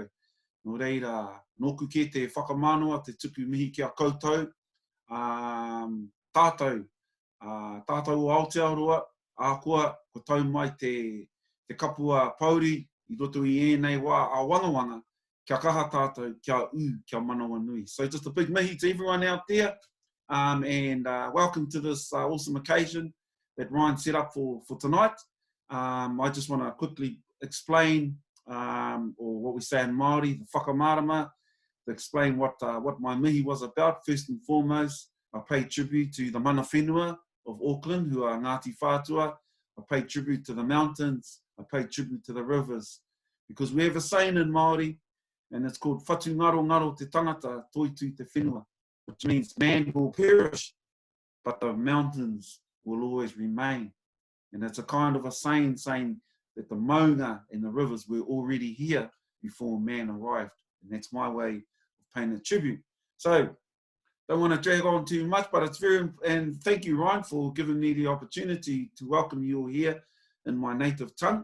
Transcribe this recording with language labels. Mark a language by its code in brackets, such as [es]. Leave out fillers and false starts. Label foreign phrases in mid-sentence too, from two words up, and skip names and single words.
[mi] Nō reira, nōku ke te whakamānoa, te tuku mihi kia koutou, tātou o Aotearoa, ākua, ko tau mai te kapua pauri, I roto I ēnei wā a wangawanga, kia kaha tātou, kia kia manawa nui. [en] So just a big mihi to everyone out there, and welcome to this awesome occasion that Ryan set up for tonight. I just want to quickly explain, or what we say in Māori, the whakamarama, to explain what my mihi was about. First and foremost, I pay tribute to the [mi] mana whenua [en] of Auckland, who are Ngāti Whātua. I pay tribute to the mountains. I pay tribute to the rivers. Because we have a saying in Māori, and it's called [mi] Whatu ngaro ngaro te tangata, toitu te whenua, [en] which means man will perish, but the mountains will always remain. And it's a kind of a saying that the maunga and the rivers were already here before man arrived. And that's my way of paying a tribute. So, don't want to drag on too much, but it's and thank you, Ryan, for giving me the opportunity to welcome you all here in my native tongue.